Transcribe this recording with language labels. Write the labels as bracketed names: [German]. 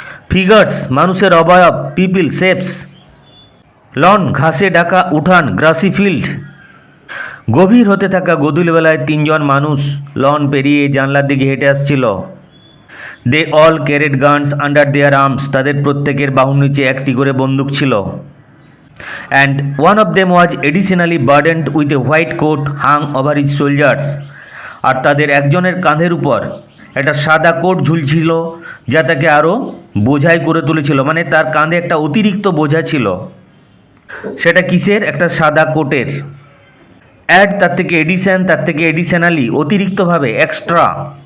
[English] figures, [Bangla] মানুষের অবয়ব, [English] People, shapes. Lawn, [Bangla] ঘাসে ঢাকা উঠান, [English] Grassy field. [Bangla] গভীর হতে থাকা গোধূলিবেলায় তিনজন মানুষ লন পেরিয়ে জানলার দিকে হেঁটে আসছিল। [English] they all carried guns under their arms, [Bangla] তাদের প্রত্যেকের বাহুর নিচে একটি করে বন্দুক ছিল। [English] And one of them was additionally burdened with a white coat hung over his shoulders. [Bangla] আর তাদের একজনের কাঁধের উপর একটা সাদা কোট ঝুলছিল, যা তাকে আরও বোঝাই করে তুলেছিল। মানে তার কাঁধে একটা অতিরিক্ত বোঝা ছিল। সেটা কিসের? একটা সাদা কোটের। অ্যাড, তার থেকে এডিশন, তার থেকে এডিশনালি, অতিরিক্তভাবে, এক্সট্রা।